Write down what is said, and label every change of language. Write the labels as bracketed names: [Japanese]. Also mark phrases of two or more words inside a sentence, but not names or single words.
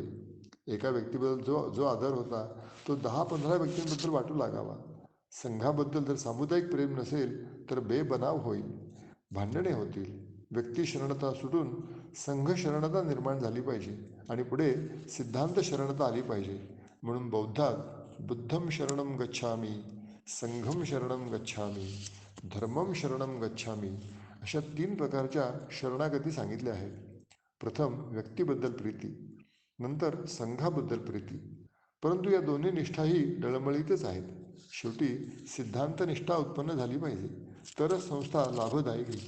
[Marathi] एका व्यक्तीबद्दल जो आदर होता तो 10-15 व्यक्तींबद्दल वाटू लागावा. संघाबद्दल जर सामुदायिक प्रेम नसेल तर बेबनाव होईल, भांडणे होतील. व्यक्ती शरणता सुटून संघ शरणता निर्माण झाली पाहिजे आणि पुढे सिद्धांत शरणता आली पाहिजे. म्हणून बौद्धात [Pali] बुद्धम शरणम गच्छामी, संघम शरणम गच्छामी, धर्मम शरणम गच्छामी [Marathi] अशा 3 प्रकारच्या शरणागती सांगितल्या आहेत. प्रथम व्यक्तीबद्दल प्रीती, नंतर संघाबद्दल प्रीती. परंतु या दोन्ही निष्ठाही डळमळीतच आहेत. शेवटी सिद्धांत निष्ठा उत्पन्न झाली पाहिजे, तरच संस्था लाभदायी होईल.